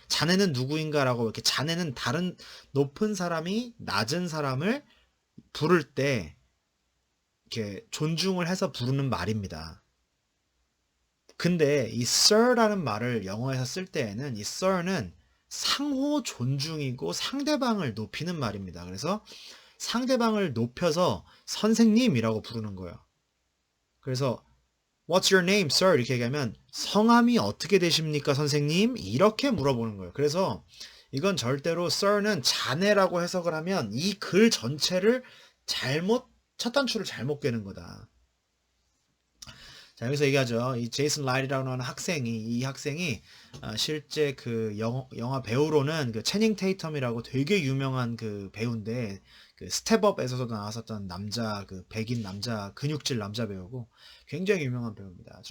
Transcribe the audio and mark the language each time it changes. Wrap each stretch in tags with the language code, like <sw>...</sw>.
<ko>자네는 누구인가라고 이렇게 자네는 다른 높은 사람이 낮은 사람을 부를 때 이렇게 존중을 해서 부르는 말입니다. 근데 이 sir라는 말을 영어에서 쓸 때에는 이 sir는 상호 존중이고 상대방을 높이는 말입니다. 그래서 상대방을 높여서 선생님이라고 부르는 거예요.</ko> <en>그래서 What's your name, sir?</en> <ko>이렇게 얘기하면 성함이 어떻게 되십니까, 선생님? 이렇게 물어보는 거예요. 그래서 이건 절대로 sir는 자네라고 해석을 하면 이 글 전체를 첫 단추를 잘못 꿰는 거다. 자, 여기서 얘기하죠. 이 제이슨 라이트라고 하는 이 학생이 실제 그 영화 배우로는 그 채닝 테이텀이라고 되게 유명한 그 배우인데 그 스텝업에서도 나왔었던 남자 그 백인 남자 근육질 남자 배우고 굉장히 유명한 배우입니다.</ko>